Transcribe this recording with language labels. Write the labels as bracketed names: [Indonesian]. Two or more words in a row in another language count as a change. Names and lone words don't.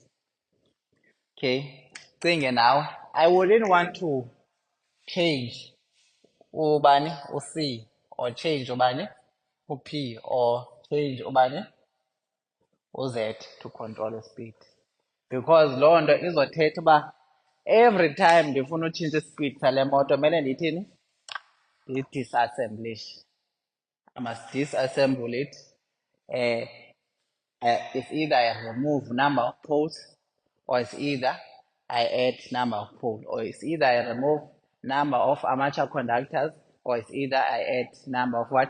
[English] Okay, thinking now, I wouldn't want to change ubani, C, or change ubani, P, or change ubani, Z to control the speed. [Xhosa] Because loo nto izothetha uba [English] every time [Xhosa] ndifuna utshintsha ispeed sale moto mele ndithini? Ndidisassemblish. [English] I must disassemble it. It's either I remove number of poles, or it's either I add number of poles, or it's either I remove number of armature conductors, or it's either I add number of what?